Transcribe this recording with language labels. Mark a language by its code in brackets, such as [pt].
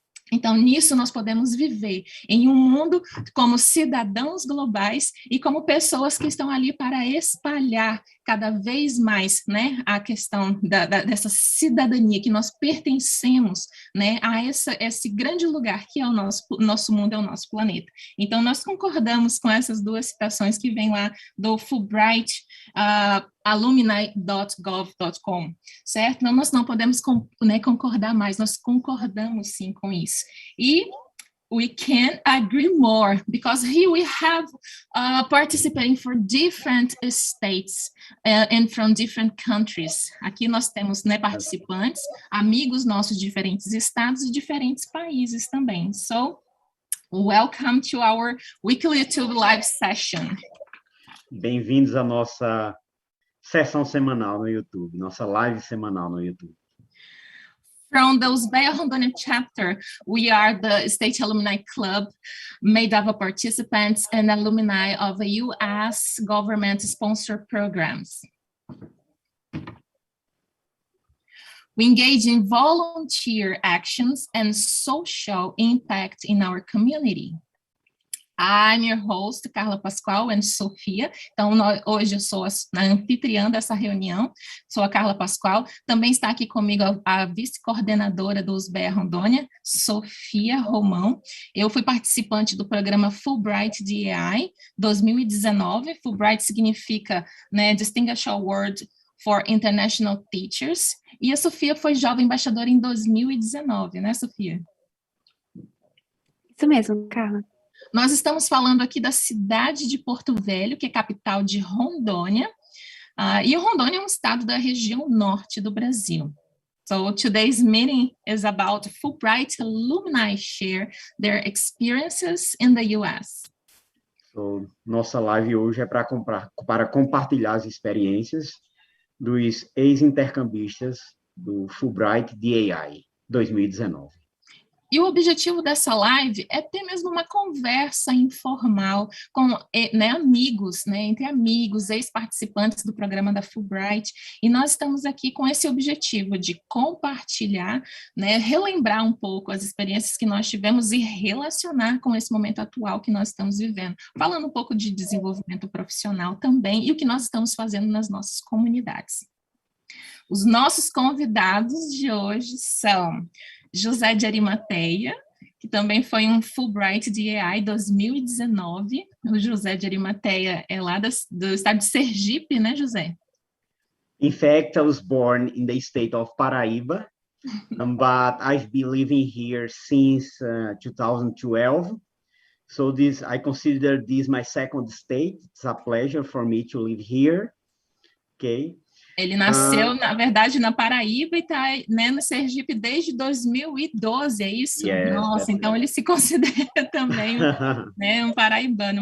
[pt] Então, nisso nós podemos viver em um mundo como cidadãos globais e como pessoas que estão ali para espalhar cada vez mais, né, a questão dessa cidadania, que nós pertencemos, né, a esse grande lugar que é o nosso mundo, é o nosso planeta. Então, nós concordamos com essas 2 citações que vêm lá do Fulbright, alumni.gov.com, certo? Então, nós não podemos concordar mais, nós concordamos sim com isso. [en] E we can't agree more, because here we have participating for different states and from different countries. [pt] Aqui nós temos, né, participantes, amigos nossos de diferentes estados e diferentes países também. [en] So, welcome to our weekly YouTube live session. [pt] Bem-vindos à nossa sessão semanal no YouTube, nossa live semanal no YouTube. [en] From the USBEA Rondônia chapter, we are the State Alumni Club made up of participants and alumni of U.S. government-sponsored programs. We engage in volunteer actions and social impact in our community. I'm your host, Carla Pascoal and Sofia. [pt] Então, hoje eu sou a anfitriã dessa reunião, sou a Carla Pascoal. Também está aqui comigo a vice-coordenadora do USBEA Rondônia, Sofia Romão. Eu fui participante do programa Fulbright DEI 2019. Fulbright significa, né, Distinguished Award for International Teachers. E a Sofia foi jovem embaixadora em 2019, né, Sofia? Isso mesmo, Carla. Nós estamos falando aqui da cidade de Porto Velho, que é capital de Rondônia, e Rondônia é um estado da região norte do Brasil. [en] So today's meeting is about Fulbright Alumni share their experiences in the US. [pt] So, nossa live hoje é para compartilhar as experiências dos ex-intercambistas do Fulbright DEI 2019. E o objetivo dessa live é ter mesmo uma conversa informal com, né, amigos, né, entre amigos, ex-participantes do programa da Fulbright, e nós estamos aqui com esse objetivo de compartilhar, né, relembrar um pouco as experiências que nós tivemos e relacionar com esse momento atual que nós estamos vivendo, falando um pouco de desenvolvimento profissional também e o que nós estamos fazendo nas nossas comunidades. Os nossos convidados de hoje são José de Arimateia, que também foi um Fulbright DEI 2019. O José de Arimateia é lá do estado de Sergipe, né, José? [en] In fact, I was born in the state of Paraíba, but I've been living here since 2012. So I consider this my second state. It's a pleasure for me to live here. Okay. [pt] Ele nasceu, na verdade, na Paraíba e está, né, no Sergipe desde 2012, é isso? [en] Yes, [pt] nossa, então ele se considera também né, um paraibano.